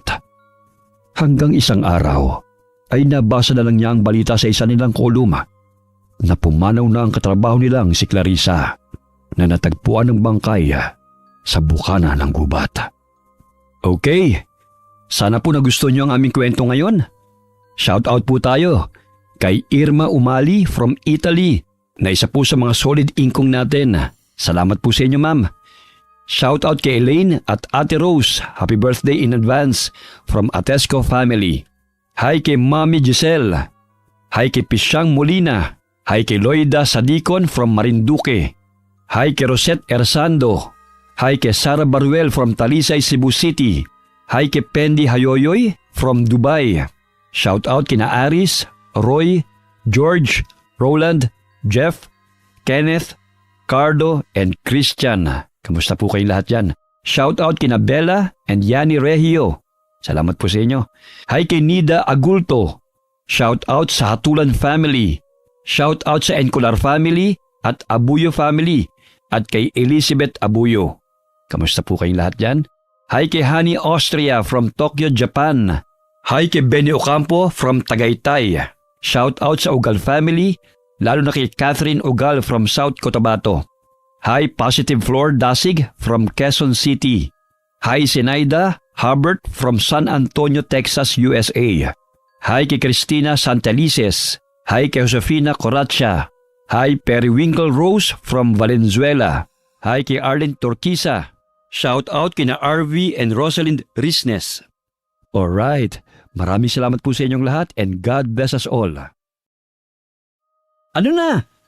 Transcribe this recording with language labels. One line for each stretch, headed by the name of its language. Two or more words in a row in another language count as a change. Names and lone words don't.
Filipino: Hanggang isang araw ay nabasa na lang niya ang balita sa isa nilang kolum na pumanaw na ang katrabaho nilang si Clarissa na natagpuan ng bangkay sa bukana ng gubat. Okay, sana po nagustuhan niyo ang aming kwento ngayon.
English: Shout out
Filipino: po tayo kay Irma Umali from Italy na isa po sa mga solid inkong natin. Salamat po sa inyo, ma'am.
English: Shout out
Filipino: kay Elaine at Ate Rose.
English: Happy birthday in advance from Atesco family.
Filipino: Hi kay Mami Giselle. Hi kay Pisyang Molina. Hi kay Loida Sadicon from Marinduque. Hi kay Rosette Ersando. Hi kay Sara Baruel from Talisay, Cebu City. Hi kay Pendi Hayoyoy from Dubai.
English: Shout out
Filipino: kina Aris, Roy, George, Roland, Jeff, Kenneth, Cardo, and Christian. Kamusta po kayong lahat dyan?
English: Shout out
Filipino: kina Bella and Yani Regio. Salamat po sa inyo. Hi kay Nida Agulto.
English: Shout out
Filipino: sa Hatulan family.
English: Shout out
Filipino: sa Encolar family at Abuyo family at kay Elizabeth Abuyo. Kamusta po kayong lahat dyan? Hi kay Hani Austria from Tokyo, Japan. Hi kay Benny Ocampo from Tagaytay.
English: Shout out
Filipino: sa Ugal family, lalo na kay Catherine Ugal from South Cotabato.
English: Hi Positive Floor Dasig from Quezon City. Hi Zenaida Harbert from San Antonio, Texas, USA.
Filipino: Hi kay Cristina Santelices. Hi kay Josefina Coracha.
English: Hi Periwinkle Rose from Valenzuela.
Filipino: Hi kay Arlen Torquisa.
English: Shout out
Filipino: kina RV and Rosalind Risnes. Alright, maraming salamat po sa inyong lahat
English: and God bless us all.
Filipino: Ano na?